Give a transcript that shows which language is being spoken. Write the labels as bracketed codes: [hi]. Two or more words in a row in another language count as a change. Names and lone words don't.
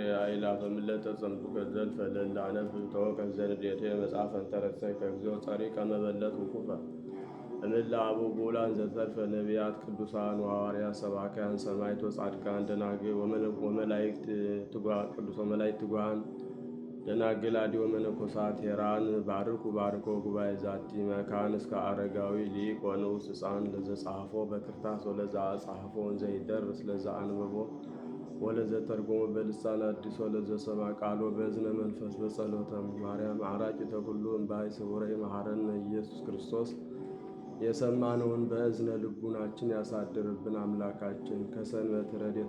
[gez] አእላፈ ምለተ ጸምዱከ ዘልፈ ለላነብ ተወከፍ ዘንዴቴ መጽሐፈን ተረሰይ ከግዚኦ ጸሪቀ መበለት ውኩፈ እምእለ አበው ብዑላን ዘተርፈ ነቢያት ቅዱሳን ወሐዋርያት ሰባክያን ሰማዕት ወጻድቃን ደናግል ወመላእክት ትጉሃን ደናግል አድዮ መነኮሳት ሄራን ባርኮ ጉባኤ ዛቲ መካን እስከ አረጋዊ ሊቅ ወንዑስ ሕፃን ለዘጸሐፎ በክርታስ ወለዛ ጸሐፎ ወንዘይደርስ ለዛ አንብቦ ወለዘ ተርጎሞ በልሳን አዲስ ወለዘ ሰማ ቃሎ በእዝነ መንፈስ በጸሎተም ማርያም አራቂተ ኩሉ እምባይ ስውረይ መሐረነ ኢየሱስ ክርስቶስ። [am] የሰማነውን በእዝነ ልቡናችን ያሳድርብን። አምላካችን ከሰንበት ረድኤት